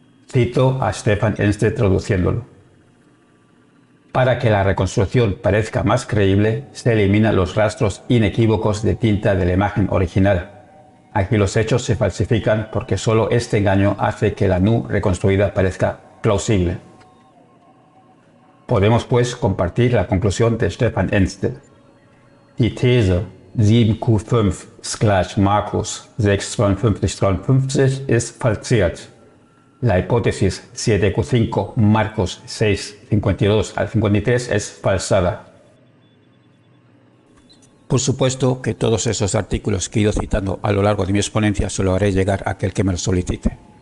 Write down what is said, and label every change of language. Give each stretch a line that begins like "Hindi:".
Spanish: Cito a Stefan Ensted traduciéndolo. Para que la reconstrucción parezca más creíble, se eliminan los rastros inequívocos de tinta de la imagen original. Aquí los hechos se falsifican porque solo este engaño hace que la Nu reconstruida parezca plausible. Podemos pues compartir la conclusión de Stefan Ensted.
German: Die These 7q5 = Markus 6,52,53 ist falsiert.
Spanish: La hipótesis 7q5 Marcos 6,52 al 53 es falsada. Por supuesto que todos esos artículos que he ido citando a lo largo de mi exponencia se lo haré llegar a aquel que me lo solicite.